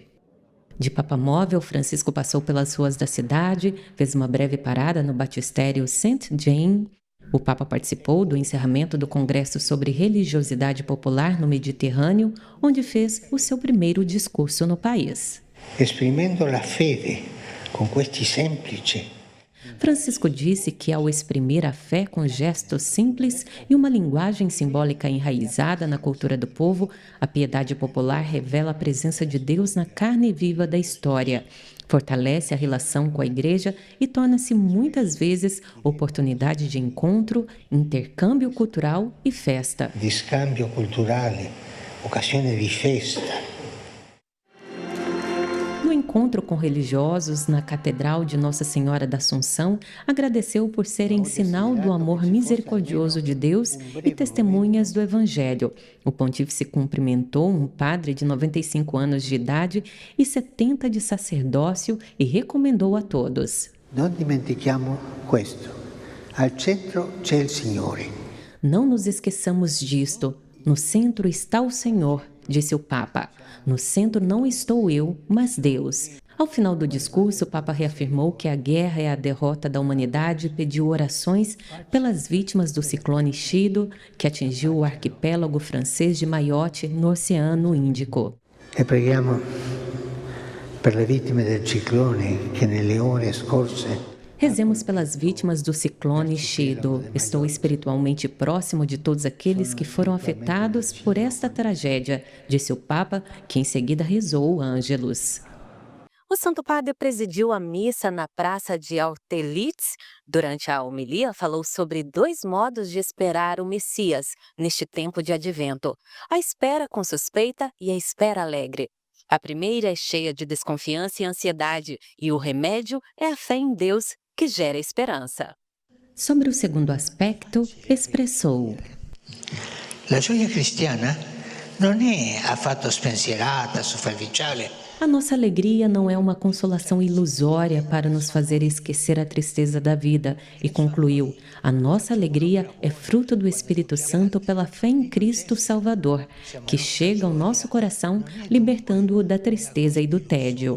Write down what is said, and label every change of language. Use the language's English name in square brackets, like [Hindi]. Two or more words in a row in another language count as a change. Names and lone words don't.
[Portuguese] De papamóvel, Francisco passou pelas ruas da cidade, fez uma breve parada no batistério Saint-Jean. O Papa participou do encerramento do Congresso sobre Religiosidade Popular no Mediterrâneo, onde fez o seu primeiro discurso no país. [Italian] Esprimendo a fede com questi semplici. [Portuguese] Francisco disse que, ao exprimir a fé com gestos simples e uma linguagem simbólica enraizada na cultura do povo, a piedade popular revela a presença de Deus na carne viva da história, fortalece a relação com a Igreja e torna-se muitas vezes oportunidade de encontro, intercâmbio cultural e festa. [Italian] Di scambio culturale, occasione di festa. [Portuguese] No encontro com religiosos na Catedral de Nossa Senhora da Assunção, agradeceu por serem sinal do amor misericordioso de Deus e testemunhas do Evangelho. O pontífice cumprimentou um padre de 95 anos de idade e 70 de sacerdócio e recomendou a todos: [Italian] Non dimentichiamo questo. Al centro c'è il Signore. [Portuguese] Não nos esqueçamos disto. No centro está o Senhor, disse o Papa. No centro não estou eu, mas Deus. Ao final do discurso, o Papa reafirmou que a guerra é a derrota da humanidade e pediu orações pelas vítimas do ciclone Chido, que atingiu o arquipélago francês de Mayotte, no Oceano Índico. [Italian] E preghiamo per le vittime del ciclone che nelle ore scorse. [Portuguese] Rezemos pelas vítimas do ciclone Chido. Estou espiritualmente próximo de todos aqueles que foram afetados por esta tragédia, disse o Papa, que em seguida rezou o Ângelus. O Santo Padre presidiu a missa na Praça de Austerlitz. Durante a homilia, falou sobre 2 modos de esperar o Messias neste tempo de advento: a espera com suspeita e a espera alegre. A primeira é cheia de desconfiança e ansiedade, e o remédio é a fé em Deus, que gera esperança. Sobre o segundo aspecto, expressou: [Italian] La gioia cristiana non è affatto spensierata, superficiale. [Portuguese] A nossa alegria não é uma consolação ilusória para nos fazer esquecer a tristeza da vida, e concluiu: a nossa alegria é fruto do Espírito Santo pela fé em Cristo Salvador, que chega ao nosso coração, libertando-o da tristeza e do tédio.